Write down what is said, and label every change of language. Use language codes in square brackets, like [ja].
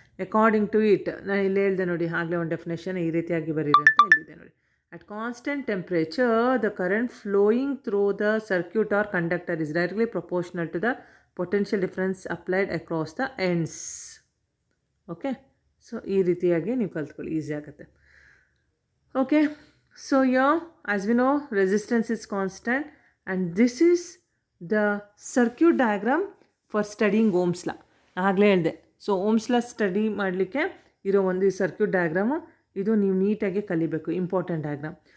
[en] According to it, [kn] ನಾನು ಇಲ್ಲಿ ಹೇಳಿದೆ ನೋಡಿ, ಆಗಲೇ ಒಂದು ಡೆಫಿನೇಷನ್ ಈ ರೀತಿಯಾಗಿ ಬರೀರಿ ಅಂತ ಹೇಳಿದೆ ನೋಡಿ. [en] At constant temperature, the current flowing through the circuit or conductor is directly proportional to the potential difference applied across the ends. Okay, so [kn] ಈ ರೀತಿಯಾಗಿ ನೀವು ಕಲ್ತ್ಕೊಳ್ಳಿ, ಈಸಿ ಆಗುತ್ತೆ. [en] Okay, so as we know, resistance is constant and this is the circuit diagram for studying Ohm's law. [kn] ಆಗಲೇ ಹೇಳಿದೆ. So Ohm's law study ಮಾಡಲಿಕ್ಕೆ ಇರೋ ಒಂದು circuit diagram, ಇದು ನೀವು ನೀಟಾಗಿ ಕಲಿಬೇಕು, ಇಂಪಾರ್ಟೆಂಟ್ ಡಯಾಗ್ರಾಮ್.